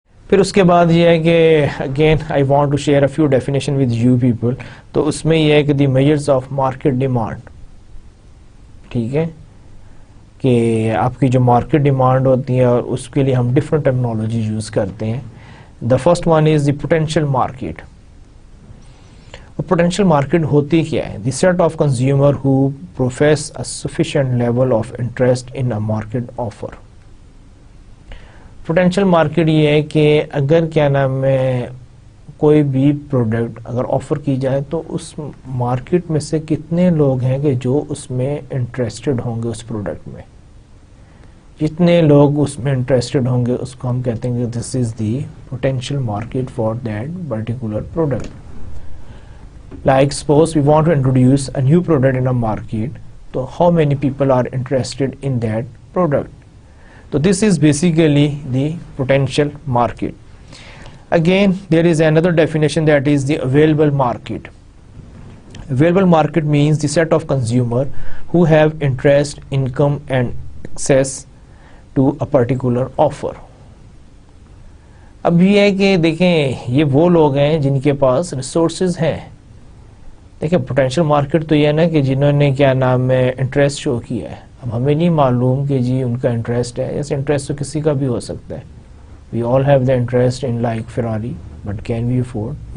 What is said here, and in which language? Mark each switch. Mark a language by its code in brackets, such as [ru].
[ur] پھر اس کے بعد یہ ہے کہ [en] Again I want to share a few definition with you people. [ur] تو اس میں یہ ہے کہ [en] The measures of market demand. [ur] ٹھیک ہے, کہ آپ کی جو مارکیٹ ڈیمانڈ ہوتی ہے اور اس کے لیے ہم ڈفرنٹ ٹرمنالوجی یوز کرتے ہیں. [en] The first one is the potential market. [ur] Potential market ہوتی کیا ہے؟ [en] The set of consumer who profess a sufficient level of interest in a market offer. [ur] Potential market یہ ہے کہ اگر کیا نام ہے کوئی بھی پروڈکٹ اگر آفر کی جائے تو اس مارکیٹ میں سے کتنے لوگ ہیں کہ جو اس میں انٹرسٹڈ ہوں گے اس پروڈکٹ میں. جتنے لوگ اس میں انٹرسٹڈ ہوں گے اس کو ہم کہتے ہیں کہ [en] This is the potential market for that particular product. Like suppose we want to introduce a new product in a market, so how many people are interested in that product? So this is basically the potential market. Again, there is another definition, that is the available market. Available market means the set of consumer who have interest, income and access to a particular offer. [ur] اب یہ ہے کہ دیکھیں یہ وہ لوگ ہیں جن کے پاس ریسورسز ہیں. دیکھیں پوٹینشیل مارکیٹ تو یہ ہے نا کہ جنہوں نے کیا نام ہے انٹرسٹ شو کیا ہے. اب ہمیں نہیں معلوم کہ جی ان کا انٹرسٹ ہے, ایسے انٹرسٹ تو کسی کا بھی ہو سکتا ہے. [en] We all have the interest in like Ferrari but can we afford.